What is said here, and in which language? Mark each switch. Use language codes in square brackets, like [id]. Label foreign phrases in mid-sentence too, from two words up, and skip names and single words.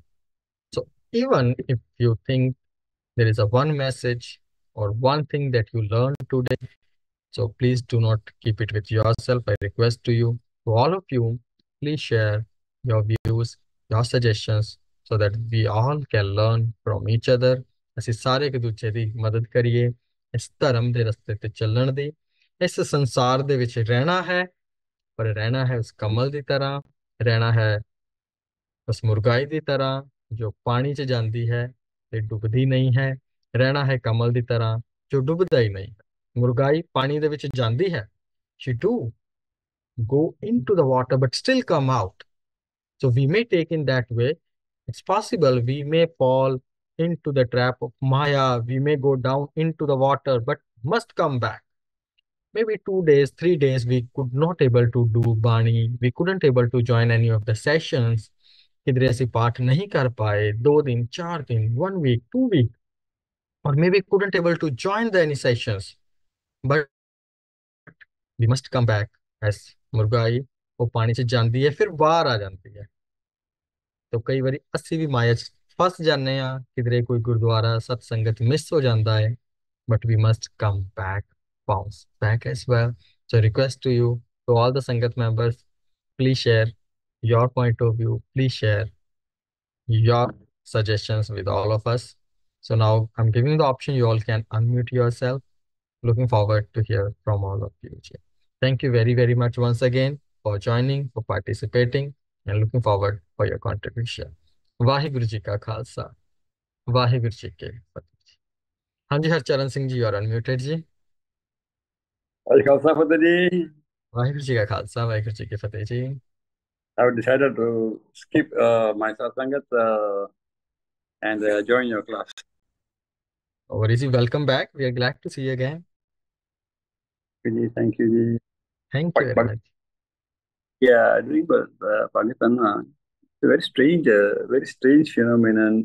[en] So even if you think there is a one message or one thing that you learned today, so please do not keep it with yourself. I request to you, to all of you, please share your views, your suggestions, so that we all can learn from each other. [pa] ਅਸੀਂ ਸਾਰੇ ਇੱਕ ਦੂਜੇ ਦੀ ਮਦਦ ਕਰੀਏ, ਇਸ ਧਰਮ ਦੇ ਰਸਤੇ ਤੇ ਚੱਲਣ ਦੀ। ਇਸ ਸੰਸਾਰ ਦੇ ਵਿੱਚ ਰਹਿਣਾ ਹੈ, ਪਰ ਰਹਿਣਾ ਹੈ ਉਸ ਕਮਲ ਦੀ ਤਰ੍ਹਾਂ, ਰਹਿਣਾ ਹੈ ਉਸ ਮੁਰਗਾਈ ਦੀ ਤਰ੍ਹਾਂ ਜੋ ਪਾਣੀ 'ਚ ਜਾਂਦੀ ਹੈ ਤੇ ਡੁੱਬਦੀ ਨਹੀਂ ਹੈ, ਰਹਿਣਾ ਹੈ ਕਮਲ ਦੀ ਤਰ੍ਹਾਂ ਜੋ ਡੁੱਬਦਾ ਹੀ ਨਹੀਂ ਹੈ। ਮੁਰਗਾਈ ਪਾਣੀ ਦੇ ਵਿੱਚ ਜਾਂਦੀ ਹੈ, [en] she do go into the water but still come out. So we may take in that way. It's possible we may fall into the trap of Maya, we may go down into the water but must come back. Maybe 2 days, 3 days we could not able to do Bani, we couldn't able to join any of the sessions. [hi] किधरे ऐसी पाठ नहीं कर पाए, 2 दिन, 4 दिन, [en] 1 week, 2 week, or maybe couldn't able to join the any sessions, but we must come back as [hi] मुर्गाई वो पानी से जांदी है फिर बाहर आ जाती है। [pa] ਤੋ ਕਈ ਬਾਰੀ ਅਸੀਂ ਵੀ ਮਾਇਆ 'ਚ ਫਸ ਜਾਂਦੇ ਆ, ਕਿਧਰੇ ਕੋਈ ਗੁਰਦੁਆਰਾ ਸਤਸੰਗਤ ਮਿਸ ਹੋ ਜਾਂਦਾ ਹੈ, [en] but we must come back, bounce back as well. So request to you, to all the Sangat members, please share your point of view, please share your suggestions with all of us. So now I'm giving the option, you all can unmute yourself. Looking forward to hear from all of you. Thank you very, very much once again for joining, for participating, and looking forward for your contribution. [pa] ਵਾਹਿਗੁਰੂ ਜੀ ਕਾ ਖ਼ਾਲਸਾ, ਵਾਹਿਗੁਰੂ ਜੀ ਕੀ ਫ਼ਤਿਹ. Hanji Harcharan Singh Ji, [en] you are unmuted ji. [pa] ਖ਼ਾਲਸਾ ਫ਼ਤਿਹ ਜੀ. ਵਾਹਿਗੁਰੂ ਜੀ ਕਾ ਖ਼ਾਲਸਾ, ਵਾਹਿਗੁਰੂ ਜੀ ਕੀ ਫ਼ਤਿਹ ਜੀ. [en] I have decided to skip my satsangat and join your class. Oh, Ji, welcome back. We are glad to see you again. Thank you, Ji. Thank you very much. Yeah, doing Pakistan, it's a very strange phenomenon.